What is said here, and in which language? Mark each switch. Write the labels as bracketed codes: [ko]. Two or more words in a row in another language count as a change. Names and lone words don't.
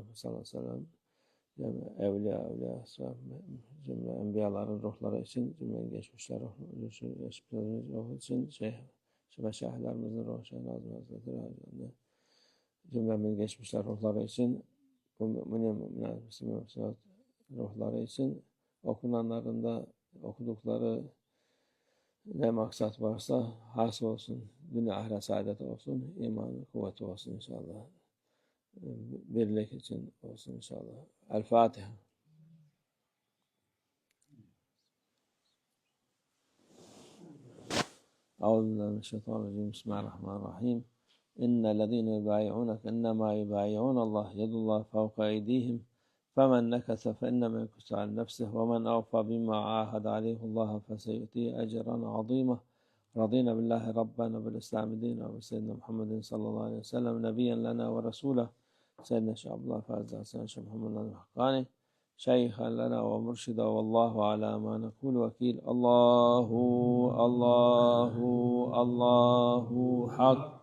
[ar] صلى الله عليه وسلم, [tr] evliya, cümle enbiyaların ruhları için, cümle geçmişler ruhu için, meşayihlerimizin ruhu, Şeyh Nazım Hazretleri, cümlemin geçmişler ruhları için, bu Müslüman ruhları için okunanların da okudukları ne maksat varsa has olsun, dünya ahiret saadet olsun, iman kuvveti olsun inşallah. Birlik için olsun inşallah. El-Fatiha. [ar] أعوذ بالله من الشيطان الرجيم. بسم الله الرحمن الرحيم. إن الذين يبايعونك إنما يبايعون الله يد الله فوق أيديهم فمن نكث فإنما ينكث عن نفسه ومن أوفى بما عاهد عليه الله فسيؤتيه أجرا عظيما. رضينا بالله ربنا وبالإسلام دينا وبسيدنا محمد صلى الله عليه وسلم نبيا لنا ورسوله سيدنا الشيخ عبد الله فاز سيدنا الشيخ محمد الحقاني شيخا لنا ومرشدا والله على ما نقول وكيل. الله الله الله حق.